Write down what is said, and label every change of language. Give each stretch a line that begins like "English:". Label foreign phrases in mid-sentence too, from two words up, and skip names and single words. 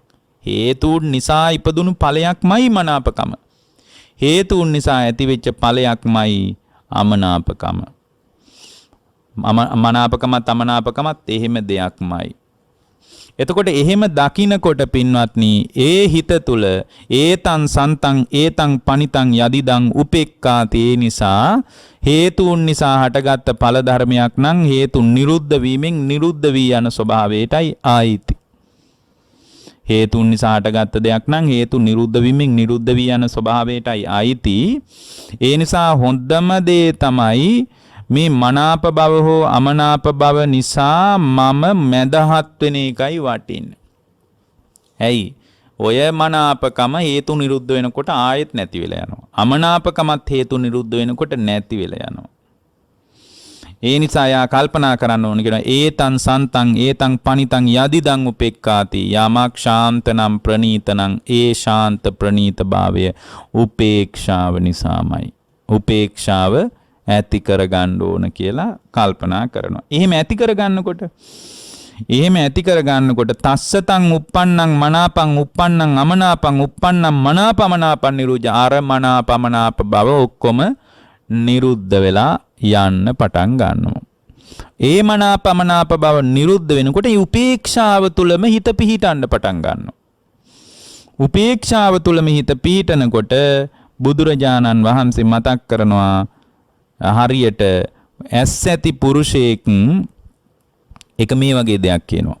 Sinhala: හේතුන් නිසා ඉපදුණු ඵලයක්මයි මනාපකම. හේතුන් නිසා ඇතිවෙච්ච ඵලයක්මයි අමනාපකම. මනාපකමත් අමනාපකමත් එහෙම දෙයක්මයි. එතකොට එහෙම දකින්නකොට පින්වත්නි ඒ හිත තුල
Pali: ඒතං සන්තං ඒතං පනිතං යදිදං උපෙක්ඛාති
Sinhala: නිසා හේතුන් නිසා හටගත්ත ඵල ධර්මයක් නම් හේතුන් නිරුද්ධ වීමෙන් නිරුද්ධ වී යන ස්වභාවයටයි ආයිති. හේතුන් නිසා හටගත්ත දෙයක් නම් හේතු නිරුද්ධ වීමෙන් නිරුද්ධ වී යන ස්වභාවයටයි ආයිති. ඒ නිසා හොඳම දේ තමයි මේ මනාප බව හෝ අමනාප බව නිසා මම මැදහත් වෙන එකයි වටින්නේ. ඇයි? ඔය මනාපකම හේතු නිරුද්ධ වෙනකොට ආයෙත් නැති වෙලා යනවා. අමනාපකමත් හේතු නිරුද්ධ වෙනකොට නැති වෙලා යනවා. ඒ නිසා යා කල්පනා කරන්න ඕන කියන
Pali: ඒතං සන්තං ඒතං පනිතං යදිදං උපෙක්ඛාති
Sinhala: යමක් ශාන්තනම් ප්‍රණීතනම් ඒ ශාන්ත ප්‍රණීත භාවය උපේක්ෂාව නිසාමයි. උපේක්ෂාව ඇති කරගන්න ඕන කියලා කල්පනා කරනවා. එහෙම ඇති කරගන්නකොට
Pali: තස්සතං uppannං මනාපං uppannං අමනාපං uppannං මනාපමනාපං නිරුජ
Sinhala: අර මනාපමනාප බව ඔක්කොම නිරුද්ධ වෙලා යන්න පටන් ගන්නවා. ඒ මනාපමනාප බව නිරුද්ධ වෙනකොට ඒ උපේක්ෂාව තුලම හිත පිහිටන්න පටන් ගන්නවා. උපේක්ෂාව තුලම හිත පිහිටනකොට බුදුරජාණන් වහන්සේ මතක් කරනවා හරියට ඇස් ඇති පුරුෂයෙක් එක මේ වගේ දෙයක් කියනවා.